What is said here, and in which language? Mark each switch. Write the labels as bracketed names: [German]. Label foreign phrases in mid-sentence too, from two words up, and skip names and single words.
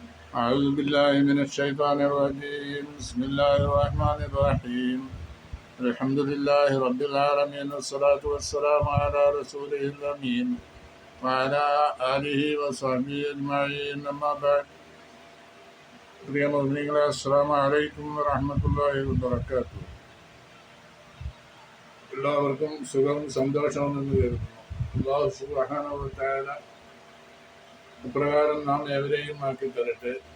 [Arabic] أعوذ بالله من الشيطان الرجيم بسم الله الرحمن الرحيم الحمد لله رب العالمين والصلاة والسلام على رسوله الأمين وعلى آله وصحبه أجمعين أما بعد [Malayalam] പ്രിയ മുഅ്മിനീങ്ങളെ [Arabic] السلام عليكم ورحمة الله وبركاته. [Malayalam] എല്ലാവർക്കും സുഖവും സന്തോഷവും എന്ന് കരുതുന്നു. [Arabic] الله سبحانه وتعالى [Malayalam] ഇപ്രകാരം നാം ഏവരെയും ആക്കി തരട്ടെ.